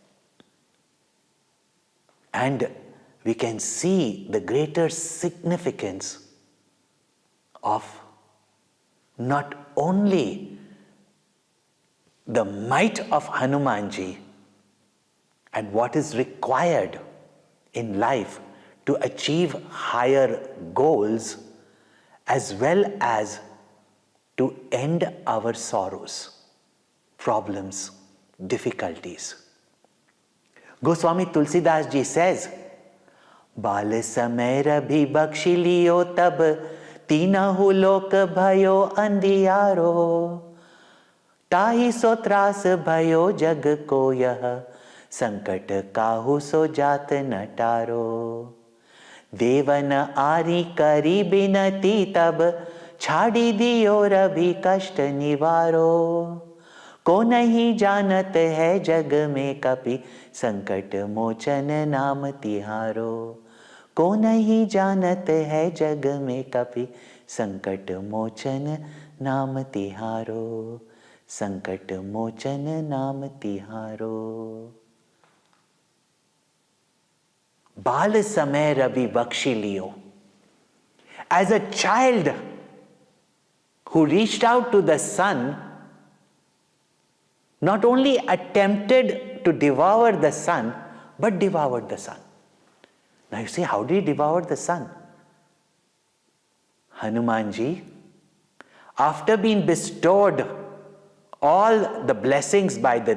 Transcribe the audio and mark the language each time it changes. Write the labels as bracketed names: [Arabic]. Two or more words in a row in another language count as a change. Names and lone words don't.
[English] And we can see the greater significance of not only the might of Hanumanji and what is required in life to achieve higher goals, as well as to end our sorrows, problems, difficulties. Goswami Tulsidas Ji says, [Awadhi] बाल समय रभि बक्षी लियो तब तिनहु लोक भयो अंधियारो ताहि सो त्रास भयो जग को यह संकट काहू सो जात न टारो देवन आरी करी बिनती तब छाड़ी दियो रवि कष्ट निवारो को नहीं जानत है जग में कपि संकट मोचन नाम तिहारो को नहीं जानत है जग में कपि संकट मोचन नाम तिहारो संकट मोचन नाम तिहारो बाल समय रवि बख्शी लियो. [English] As a child who reached out to the sun, not only attempted to devour the sun, but devoured the sun. Now you see, how did he devour the sun? Hanumanji, after being bestowed all the blessings by the